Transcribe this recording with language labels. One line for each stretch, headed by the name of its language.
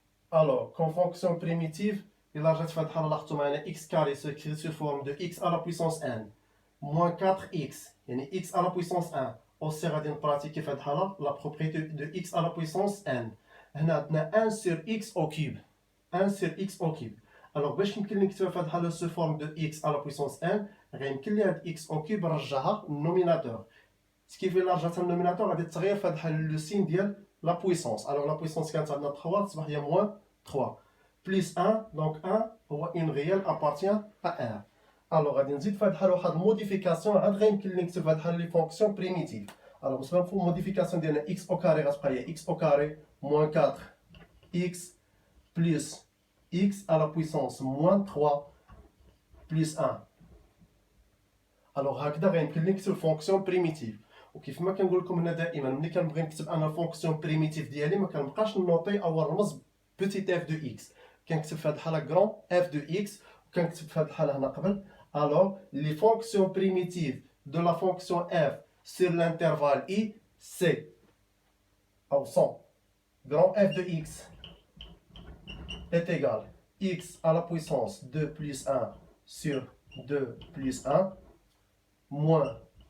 French: Alors, comme fonction primitive, il a x carré s'écrit sous forme de x à la puissance n, moins 4x, yani x à la puissance 1. Aussi, on va pratiquer la propriété de x à la puissance n. On a 1 sur x au cube. 1 sur x au cube. Alors,
Arabic: باش يمكن نكتبها
French: sous forme de x à la puissance n,
Arabic: غيمكن لي هاد
French: x au cube
Arabic: نرجعها للنوميناتور.
French: Ce qui fait
Arabic: رجعتها للنوميناتور غادي تغير في هاد لو سين ديال
French: la puissance. Alors, la puissance
Arabic: كانت عندنا 3 تصبح هي
French: moins 3. Plus 1, donc 1 هو une réelle appartient à R.
Arabic: Alors, غادي نزيد في هاد الحالة واحد الموديفيكاسيون عاد غيمكن لي نكتب هاد الحالة لي فونكسيون بريميتيف.
French: Alors,
Arabic: بالنسبة للموديفيكاسيون ديالنا
French: x au carré
Arabic: غتبقى هي
French: x au carré moins 4 x plus x à la puissance moins 3 plus 1.
Arabic: Alors هكذا غيمكن لي نكتب فونكسيون بريميتيف. وكيف ما كنقول لكم هنا دائما ملي كنبغي نكتب انا الفونكسيون بريميتيف ديالي ما كنبقاش نوطي او نرمز بوتيت اف دو اكس، كنكتب في هذه الحاله غران اف دو اكس، وكنكتب في هذه الحاله هنا قبل
French: alors les fonctions primitives de la fonction f sur l'intervalle i c'est ou sont grand f de x est égal x à la puissance 2 plus 1 sur 2 plus 1 moins